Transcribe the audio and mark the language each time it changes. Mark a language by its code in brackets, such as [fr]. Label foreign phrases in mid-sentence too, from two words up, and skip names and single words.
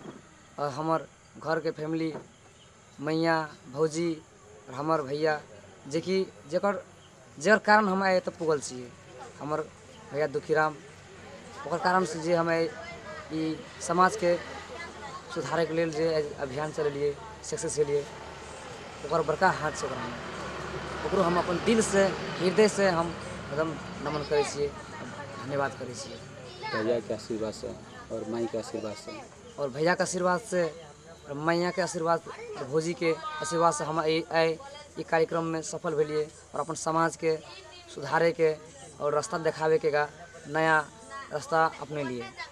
[mai] और हमर घर के फैमिली मैया भौजी और हमर भैया जेकर कारण हम एतऽ पुगल छियै, हमर भैया दुखीराम, ओकर कारण से जे हम ई समाज के सुधारे के लेल जे अभियान चलेलिए सक्सेस भेलिए, ओकर बड़का हाथ छै ओकरो हम अपन दिल से हृदय से हम एकदम नमन करै छियै, धन्यवाद करै छियै। भैया के आशीर्वाद से और माई के आशीर्वाद से और भैया के आशीर्वाद से और मैया के आशीर्वाद और भौजी के आशीर्वाद से हम ई कार्यक्रम में सफल भेलिए और अपन समाज के सुधारे के और रास्ता देखावे के नया रास्ता अपने लिए